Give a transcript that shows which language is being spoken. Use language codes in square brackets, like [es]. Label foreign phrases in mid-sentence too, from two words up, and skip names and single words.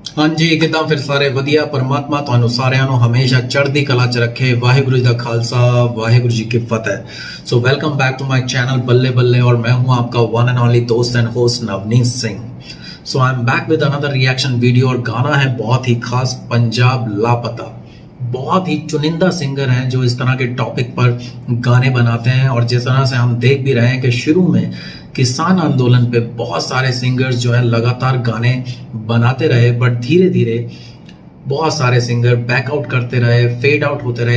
[pa] ਹਾਂ ਜੀ, ਕਿੱਦਾਂ ਫਿਰ ਸਾਰੇ ਵਧੀਆ। ਪਰਮਾਤਮਾ ਤੁਹਾਨੂੰ ਸਾਰਿਆਂ ਨੂੰ ਹਮੇਸ਼ਾ ਚੜ੍ਹਦੀ ਕਲਾ ਚ ਰੱਖੇ। ਵਾਹਿਗੁਰੂ ਜੀ ਕਾ ਖਾਲਸਾ, ਵਾਹਿਗੁਰੂ ਜੀ ਕੀ ਫਤਿਹ। [en] so welcome back to my channel [pa] ਬੱਲੇ ਬੱਲੇ, [hi] और मैं हूं आपका [en] one and only [hi] दोस्त [en] and host [hi] नवनीत सिंह। [en] so I am back with another reaction video, [hi] और गाना है बहुत ही खास, पंजाब लापता। बहुत ही चुनिंदा सिंगर हैं जो इस तरह के टॉपिक पर गाने बनाते हैं, और जिस तरह से हम देख भी रहे हैं कि शुरू में किसान आंदोलन पे बहुत सारे सिंगर्स जो है लगातार गाने बनाते रहे, बट धीरे धीरे बहुत सारे सिंगर बैकआउट करते रहे, [en] fade out [hi] होते रहे।